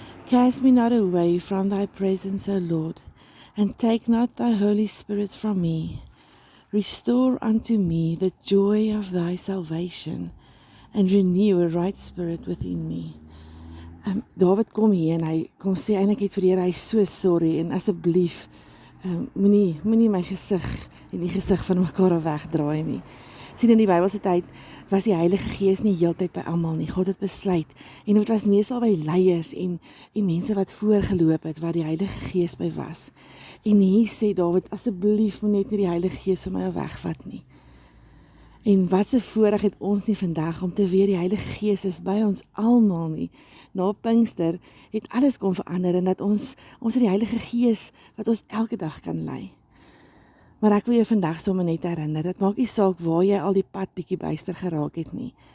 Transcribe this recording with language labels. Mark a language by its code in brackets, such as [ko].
[en] Cast me not away from thy presence, O Lord, and take not thy Holy Spirit from me. Restore unto me the joy of thy salvation, and renew a right spirit within me. [af] Dawid kom hier en hy kom sê eintlik net vir die Here, hy is so sorry en asseblief moenie my gesig en die gesig van mekaar af wegdraai nie. Sien, in die Bybelse tyd was die Heilige Gees nie heeltyd by almal nie. God het besluit en dit was meestal by leiers en mense wat voorgeloop het waar die Heilige Gees by was. En hier sê Dawid, asseblief moet net nie die Heilige Gees van my wegvat nie. En wat 'n voorreg het ons nie vandag om te weet die Heilige Gees is by ons almal nie. Na Pinkster het alles kom verander en dat ons het die Heilige Gees wat ons elke dag kan lei. Maar ek wil jou vandag sommer net herinner, dit maak nie saak waar jy al die pad bietjie byster geraak het nie.